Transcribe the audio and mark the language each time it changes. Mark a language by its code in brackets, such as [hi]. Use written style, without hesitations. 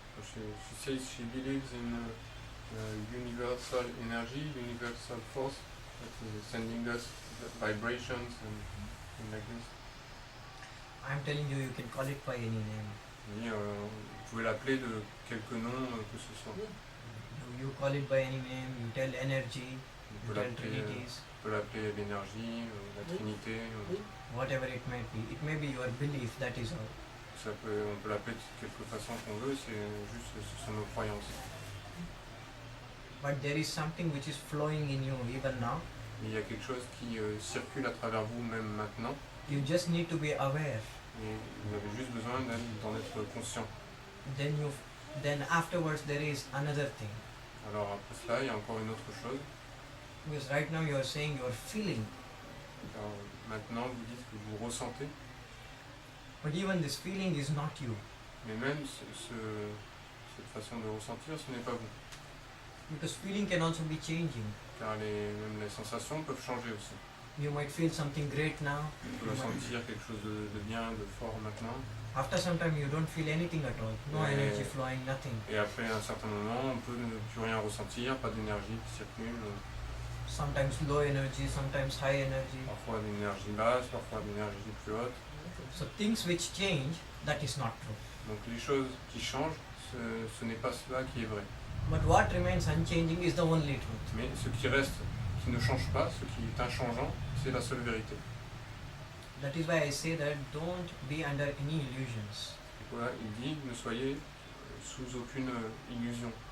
[en] She says she believes in universal energy, universal force that is sending us vibrations and like this. I'm telling you, you can call it by any name. [fr] Et, vous pouvez l'appeler de quelque nom que ce soit. [en] You call it by any name, you tell energy, [fr] On [en] you [fr] peut [en] tell [fr] l'appeler [en] trinities, [fr] l'énergie, la Oui. Trinité. Oui. [en] whatever it may be. It may be your belief, that is all. [fr] On peut l'appeler de quelque façon qu'on veut, c'est juste ce sont nos croyances. [en] But there is something which is flowing in you even now. [fr] Mais il y a quelque chose qui circule à travers vous même maintenant, [en] You just need to be aware. [fr] et vous avez juste besoin d'en être conscient. [en] Then afterwards there is another thing. [fr] Alors après cela, il y a encore une autre chose. [en] Because right now you are saying you are feeling [fr] Alors, maintenant, vous dites que vous ressentez, [en] but even this feeling is not you. [fr] mais même cette façon de ressentir, ce n'est pas vous. [en] Because feeling can also be changing. [fr] Car même les sensations peuvent changer aussi. [en] You might feel something great now. [fr] On peut ressentir quelque chose de bien, de fort maintenant. [en] After some time, you don't feel anything at all. No [fr] Ouais. [en] energy flowing, nothing. [fr] Et après un certain moment, on peut ne plus rien ressentir, pas d'énergie qui circule. [en] Sometimes low energy, sometimes high energy. [fr] Parfois d'énergie basse, parfois d'énergie plus haute. [en] So things which change, that is not true. [fr] Donc les choses qui changent, ce n'est pas cela qui est vrai. [en] But what remains unchanging is the only truth. [fr] Mais ce qui reste, qui ne change pas, ce qui est inchangeant, c'est la seule vérité. [en] That is why I say that don't be under any illusions. [fr] Et voilà, il dit, ne soyez sous aucune illusion.